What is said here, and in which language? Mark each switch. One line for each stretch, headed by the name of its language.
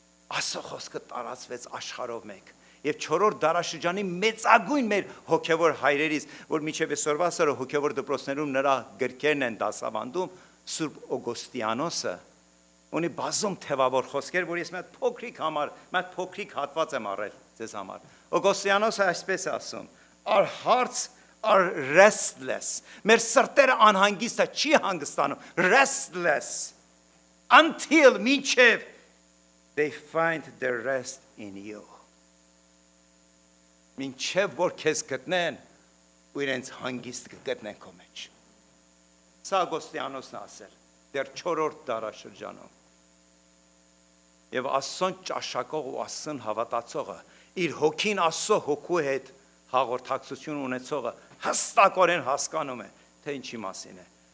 Armenian: Աստծո խոսքը տարածվեց աշխարհով մեկ։ Եվ 4-րդ դարաշրջանի մեծագույն մեր հոգևոր հայրերից, որ մինչև այսօրվա սերը հոգևոր դպրոցներում նրա գրքերն են դասավանդում, Սուրբ Օգոստիանոսը ունի բազում թևավոր խոսքեր, որ ես մի հատ փոքրիկ հատված եմ առել ձեզ համար։ Օգոստիանոսը այսպես է ասում.
English: Our hearts are restless.
Armenian: Մեր սրտերը անհանգիստ է, չի հանգստանում,
English: restless until
Armenian: մինչև
English: they find their rest in you.
Armenian: Մինչև որ քեզ գտնեն ու իրենց հանգիստ կգտնեն քո մեջ։ Սա Օգոստիանոսն է ասել դեռ 4-րդ դարաշրջանում։ Եվ Աստծոն ճաշակող ու Աստծուն հավատացողը, իր հոգին Աստծո հոգու հետ հաղորդակցություն ունեցողը հստակորեն հասկանում է, թե ինչի մասին է։